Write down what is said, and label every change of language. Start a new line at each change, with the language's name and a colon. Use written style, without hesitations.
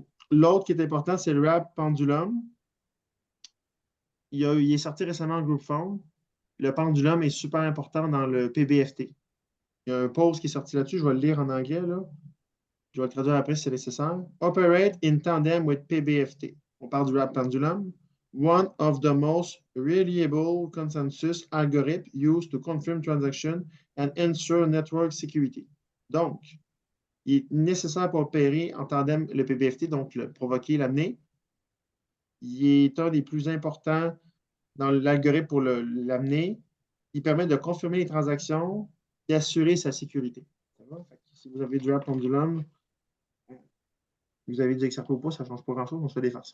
French: L'autre qui est important, c'est le wrap pendulum. Il est sorti récemment en group phone. Le pendulum est super important dans le PBFT. Il y a un post qui est sorti là-dessus, je vais le lire en anglais. Là. Je vais le traduire après si c'est nécessaire.
English: Operate in tandem with PBFT.
French: On parle du wrap pendulum.
English: One of the most reliable consensus algorithms used to confirm transaction and ensure network security.
French: Donc, il est nécessaire pour opérer en tandem le PBFT, donc le provoquer, l'amener. il est un des plus importants dans l'algorithme pour l'amener. Il permet de confirmer les transactions et assurer sa sécurité. Fait que si vous avez du Pendulum, vous avez du XRP ou pas, ça ne change pas grand-chose, on se fait des farces.